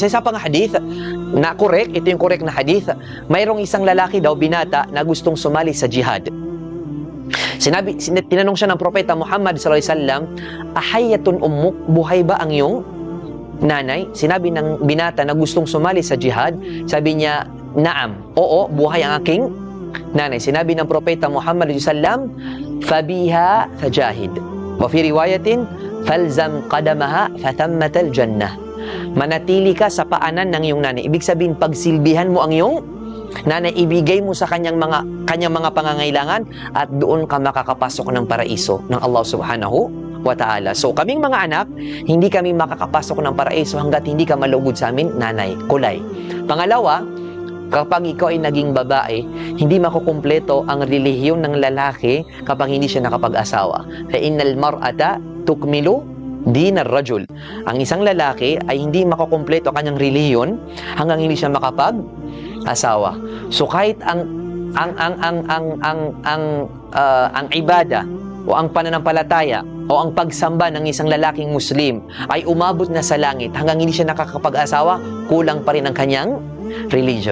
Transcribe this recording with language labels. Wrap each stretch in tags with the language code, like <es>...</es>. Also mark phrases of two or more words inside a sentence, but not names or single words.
<tl>Isa pang hadith na correct, ito yung correct na hadith, mayroong isang lalaki daw, binata, na gustong sumali sa jihad. Tinanong siya ng Propeta Muhammad SAW,</tl> <ar>أحية أمك,</ar> <tl>buhay ba ang iyong nanay? Sinabi ng binata na gustong sumali sa jihad, sabi niya, naam, oo, buhay ang aking nanay. Sinabi ng Propeta Muhammad SAW,</tl> <ar>فبها فجاهد. وفي رواية, فالزم قدمها فثم الجنة.</ar> <tl>Manatili ka sa paanan ng iyong nanay. Ibig sabihin, pagsilbihan mo ang iyong nanay, ibigay mo sa kanyang mga pangangailangan at doon ka makakapasok ng paraiso ng Allah</tl> <ar>سبحانه وتعالى.</ar> <tl>So, kaming mga anak, hindi kami makakapasok ng paraiso hanggat hindi ka malugod sa amin, nanay, kulay. Pangalawa, kapag ikaw ay naging babae, hindi makukumpleto ang relihiyon ng lalaki kapag hindi siya nakapag-asawa.</tl> <ar>فإن المرأة تكمل دين الرجل.</ar> <tl>Ang isang lalaki ay hindi makukumpleto kanyang relihiyon hanggang hindi siya makapag-asawa. So kahit ang ibada o ang pananampalataya o ang pagsamba ng isang lalaking Muslim ay umabot na sa langit hanggang hindi siya nakakapag-asawa, kulang pa rin ang kanyang religion.</tl>